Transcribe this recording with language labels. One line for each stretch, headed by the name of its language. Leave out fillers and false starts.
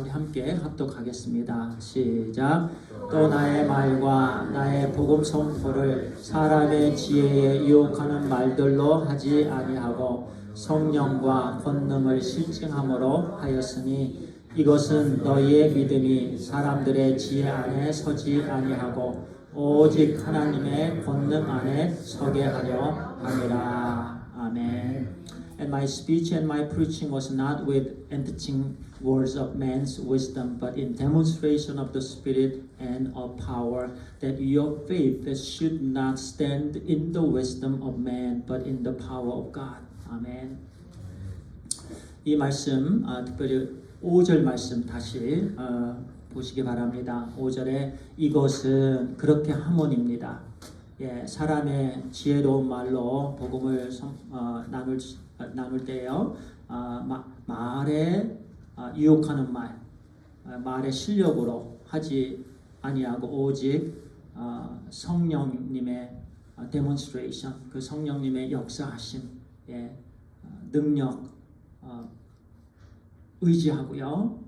Korean: 우리 함께 합독하겠습니다. 시작. 또 나의 말과 나의 복음 선포를 사람의 지혜에 유혹하는 말들로 하지 아니하고 성령과 권능을 실증함으로 하였으니 이것은 너희의 믿음이 사람들의 지혜 안에 서지 아니하고 오직 하나님의 권능 안에 서게 하려 함이라. 아멘.
English: And my speech and my preaching was not with enticing words of man's wisdom, but in demonstration of the Spirit and of power, that your faith should not stand in the wisdom of man, but in the power of God.
Korean: 아멘. 이 말씀, 특별히 5절 말씀 다시 보시기 바랍니다. 5절에 이것은 그렇게 하모니입니다. 예, 사람의 지혜로운 말로 복음을 나눌 때요, 말에 유혹하는 말, 말의 실력으로 하지 아니하고 오직 성령님의 demonstration, 그 성령님의 역사하심, 예, 능력 의지하고요.